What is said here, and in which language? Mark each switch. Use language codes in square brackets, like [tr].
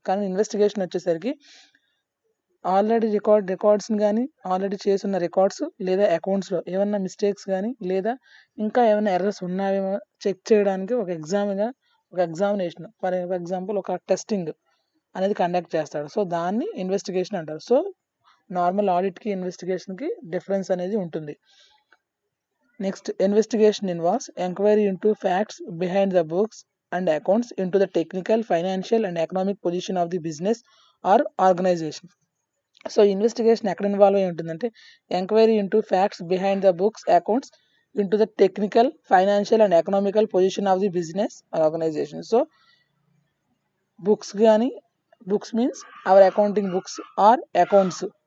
[te] కానీ ఇన్వెస్టిగేషన్ వచ్చేసరికి ఆల్రెడీ రికార్డ్స్ని కానీ ఆల్రెడీ చేస్తున్న రికార్డ్స్ లేదా అకౌంట్స్లో ఏమన్నా మిస్టేక్స్ కానీ లేదా ఇంకా ఏమైనా ఎర్రర్స్ ఉన్నాయేమో చెక్ చేయడానికి ఒక ఎగ్జామినేషన్ ఫర్ ఎగ్జాంపుల్ ఒక టెస్టింగ్ అనేది కండక్ట్ చేస్తాడు. సో దాన్ని ఇన్వెస్టిగేషన్ అంటారు. సో నార్మల్ ఆడిట్కి ఇన్వెస్టిగేషన్కి డిఫరెన్స్ అనేది ఉంటుంది. [en] Next, investigation involves enquiry into facts behind the books and accounts, into the technical, financial, and economic position of the business or organization. So investigation [te] ఎక్కడ involve అయి ఉంటుందంటే [en] Enquiry into facts behind the books, accounts, into the technical, financial and economical position of the business organisation. So books means our accounting books or accounts.